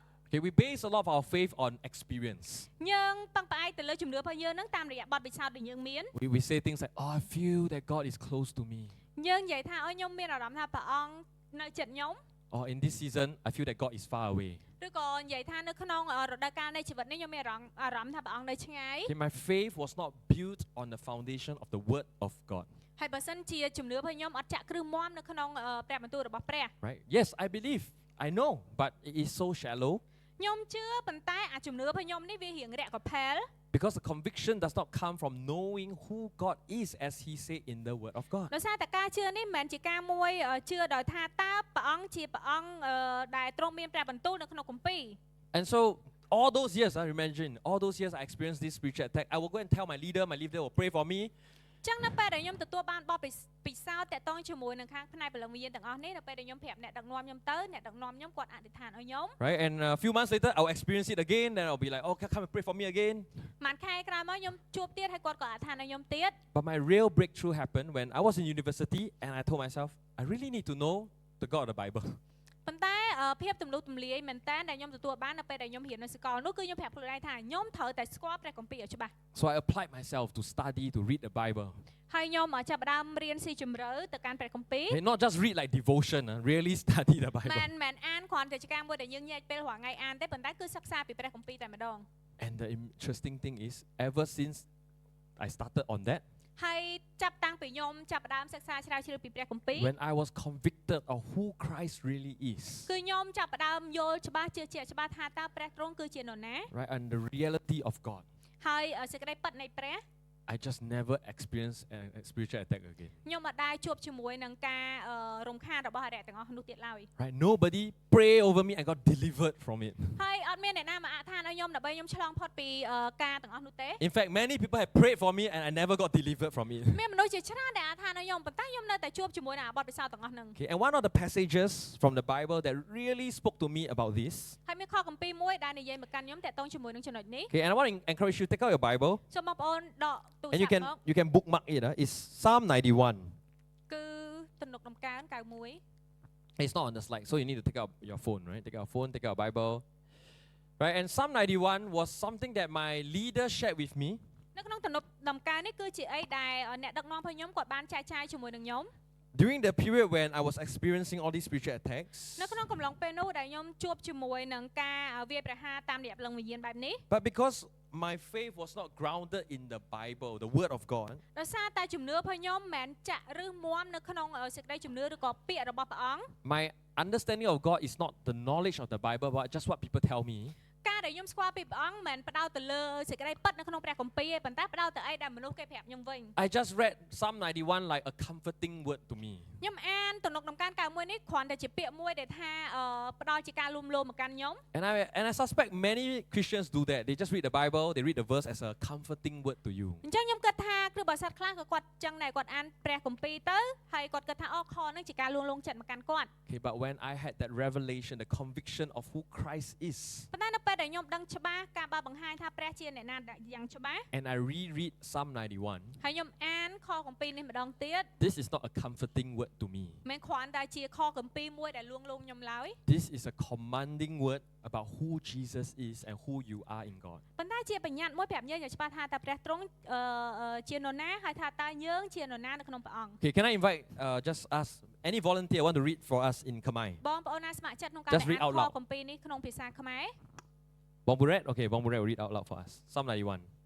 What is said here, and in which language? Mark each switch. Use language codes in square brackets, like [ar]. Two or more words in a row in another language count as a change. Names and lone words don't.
[en] Okay, we base a lot of our faith on experience. [km] យើងពឹងផ្អែកទៅលើជំនឿរបស់យើងហ្នឹងតាមរយៈបទពិសោធន៍ដែលយើងមាន [en] We say things like, oh, I feel that God is close to me. [km] យើងនិយាយថាអូខ្ញុំមានអារម្មណ៍ថាព្រះអង្គនៅជិតខ្ញុំ [en] Or in this season, I feel that God is far away. [km] ឬក៏និយាយថានៅក្នុងរដូវកាលនៃជីវិតនេះខ្ញុំមានអារម្មណ៍ថាព្រះអង្គនៅឆ្ងាយ [en] Okay, my faith was not built on the foundation of the Word of God. [km] ហើយបើសិនជាជំនឿរបស់ខ្ញុំអត់ចាក់គ្រឹះមាំនៅក្នុងព្រះបន្ទូលរបស់ព្រះ [en] Right? Yes, I believe. I know, but it is so shallow [km] ខ្ញុំជឿប៉ុន្តែជំនឿរបស់ខ្ញុំនេះវារៀងរាក់កផែល [en] because the conviction does not come from knowing who God is as He said in the Word of God. [km] ដោយសារតែការជឿនេះមិនមែនជាការមួយជឿដោយថាតើព្រះអង្គជាព្រះអង្គដែលទ្រង់មានព្រះបន្ទូលនៅក្នុងគម្ពីរ [en] And so all those years, I imagine, all those years I experienced this spiritual attack. I will go and tell my leader will pray for me. [km] ចឹងនៅពេលដែលខ្ញុំទទួលបានបទពិសោធន៍តាក់ទងជាមួយនឹងខាងផ្នែកព្រលឹងវិញ្ញាណទាំងអស់នេះនៅពេលដែលខ្ញុំប្រាប់អ្នកដឹកនាំខ្ញុំទៅអ្នកដឹកនាំខ្ញុំគាត់អធិដ្ឋានឲ្យខ្ញុំ [en] Right? And a few months later, I'll experience it again. Then I'll be like, okay, come and pray for me again. [km] មួយខែក្រោយមកខ្ញុំជួបទៀតហើយគាត់ក៏អធិដ្ឋានឲ្យខ្ញុំទៀត [en] But my real breakthrough happened when I was in university and I told myself, I really need to know the God of the Bible. [km] ប៉ុន្តែភាពទំនុកទំលាយមែនតើដែលខ្ញុំទទួលបាននៅពេលដែលខ្ញុំរៀននៅសាកលនោះគឺខ្ញុំប្រាប់ខ្លួនឯងថាខ្ញុំត្រូវតែស្គាល់ព្រះគម្ពីរឲ្យច្បាស់ [en] So I applied myself to study, to read the Bible. [km] ហើយខ្ញុំចាប់ផ្ដើមរៀនស៊ីជម្រៅទៅកាន់ព្រះគម្ពីរ [en] And not just read like devotion, really study the Bible. [km] មិនអានគ្រាន់តែជាការមួយដែលយើងញែកពេលរាល់ថ្ងៃអានទេប៉ុន្តែគឺសិក្សាពីព្រះគម្ពីរតែម្ដង [en] And the interesting thing is, ever since I started on that, [km] ហើយចាប់តាំងពីខ្ញុំចាប់ផ្ដើមសិក្សាស្រាវជ្រាវពីព្រះគម្ពីរ [en] when I was convicted of who Christ really is, [km] គឺខ្ញុំចាប់ផ្ដើមយល់ច្បាស់ជឿជាក់ច្បាស់ថាតើព្រះទ្រង់គឺជានរណា [en] right, and the reality of God, [km] ហើយសេចក្តីពិតនៃព្រះ [en] I just never experienced a spiritual attack again. [km] ខ្ញុំអត់ដែរជួបជាមួយនឹងការរំខានរបស់អរិយទាំងអស់នោះទៀតឡើយ [en] Right, nobody prayed over me. I got delivered from it. [km] ហើយអត់មានអ្នកណាមកអធិដ្ឋានឲ្យខ្ញុំដើម្បីខ្ញុំឆ្លងផុតពីការទាំងអស់នោះទេ [en] In fact, many people have prayed for me and I never got delivered from it. [km] មានមនុស្សជាច្រើនដែលអធិដ្ឋានឲ្យខ្ញុំប៉ុន្តែខ្ញុំនៅតែជួបជាមួយនឹងបទពិសោធន៍ទាំងអស់ហ្នឹង [en] Okay, and one of the passages from the Bible that really spoke to me about this. [km] ហើយមានខគម្ពីរមួយដែលនិយាយមកកាន់ខ្ញុំតាក់ទងជាមួយនឹងចំណុចនេះ [en] Okay, and I want to encourage you to take out your Bible [km] សូមបងប្អូនដកទូរ and ស័ព្ទមក [en] you can bookmark it. It's Psalm 91. [km] គឺទំនុកដំកើង91 [en] It's not on the slide, so you need to take out your phone, right? Take out your phone, take out your Bible. Right, and Psalm 91 was something that my leader shared with me. [km] នៅក្នុងទំនុកដំកើងនេះគឺជាអីដែលអ្នកដឹកនាំរបស់ខ្ញុំគាត់បានចែកចាយជាមួយនឹងខ្ញុំ [en] During the period when I was experiencing all these spiritual attacks, [km] នៅក្នុងកំឡុងពេលនោះដែលខ្ញុំជួបជាមួយនឹងការវាយប្រហារតាមរយៈព្រលឹងវិញ្ញាណបែបនេះ [en] but because my faith was not grounded in the Bible, the Word of God, [km] ដោយសារតែជំនឿរបស់ខ្ញុំមិនមែនចាក់ឬមាំនៅក្នុងសេចក្តីជំនឿឬក៏ពាក្យរបស់ព្រះអង្គ [en] my understanding of God is not the knowledge of the Bible, but just what people tell me. [km] ការដែលខ្ញុំស្គាល់ពីព្រះអង្គមិនមែនផ្ដោតទៅលើសេចក្តីពិតនៅក្នុងព្រះគម្ពីរទេប៉ុន្តែផ្ដោតទៅអីដែលមនុស្សគេប្រាប់ខ្ញុំវិញ [en] I just read Psalm 91 like a comforting word to me. [km] ខ្ញុំអានទំនុកដំកើង91នេះគ្រាន់តែជាពាក្យមួយដែលថាផ្ដល់ជាការលួងលោមមកកាន់ខ្ញុំ [en] And I suspect many Christians do that. They just read the Bible, they read the verse as a comforting word to you. [km] អញ្ចឹងខ្ញុំគិតថាគ្រូបាសាទខ្លះក៏គាត់ចឹងដែរគាត់អានព្រះគម្ពីរទៅហើយគាត់គិតថាអូខហ្នឹងជាការលួងលោមចិត្តមកកាន់គាត់ [en] Okay, but when I had that revelation, the conviction of who Christ is, [km] ប៉ុន្តែនៅពេលដែលខ្ញុំដឹងច្បាស់ការបើបង្ហាញថាព្រះជាអ្នកណាយ៉ាងច្បាស់ [en] and I reread Psalm 91, [km] ហើយខ្ញុំអានខគម្ពីរនេះម្ដងទៀត [en] this is not a comforting word to me. [km] មិនគ្រាន់តែជាខគម្ពីរមួយដែលលួងលោមខ្ញុំឡើយ [en] This is a commanding word about who Jesus is and who you are in God. [km] ប៉ុន្តែជាបញ្ញត្តិមួយប្រាប់យើងយ៉ាងច្បាស់ថាតើព្រះទ្រង់ជានរណាហើយថាតើយើងជានរណានៅក្នុងព្រះអង្គ [en] Okay, can I invite just ask any volunteer want to read for us in Khmer? [km] បងប្អូនណាស្ម័គ្រចិត្តក្នុងការ [en] Just read out [km] អាន [en] loud. [km] ខគម្ពីរនេះក្នុងភាសាខ្មែរ [en] Bong Buret? Okay, Bong Buret will read out loud for us. Psalm 91.